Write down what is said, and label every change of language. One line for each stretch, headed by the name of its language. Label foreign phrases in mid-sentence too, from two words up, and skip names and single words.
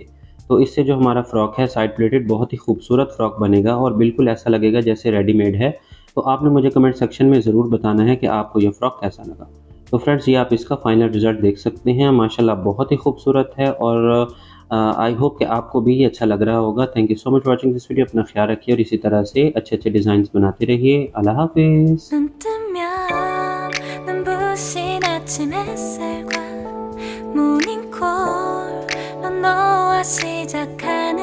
Hindi: तो इससे जो हमारा फ्रॉक है
English: side pleated
Hindi: बहुत ही खूबसूरत फ्रॉक बनेगा और बिल्कुल ऐसा लगेगा जैसे रेडीमेड है। तो आपने मुझे
English: comment section
Hindi: में ज़रूर बताना है कि आपको ये फ्रॉक कैसा लगा। तो फ्रेंड्स ये आप इसका
English: final result
Hindi: देख सकते हैं। माशाल्लाह बहुत ही खूबसूरत है और
English: I hope
Hindi: कि आपको भी ये अच्छा लग रहा होगा।
English: thank you so much watching this video.
Hindi: अपना ख्याल रखिए और इसी तरह से अच्छे-अच्छे डिज़ाइंस बनाते रहिए। अल्लाह हाफ़िज़।
Korean: 눈 뜨면 눈부신 아침 햇살과 모닝콜로 너와 시작할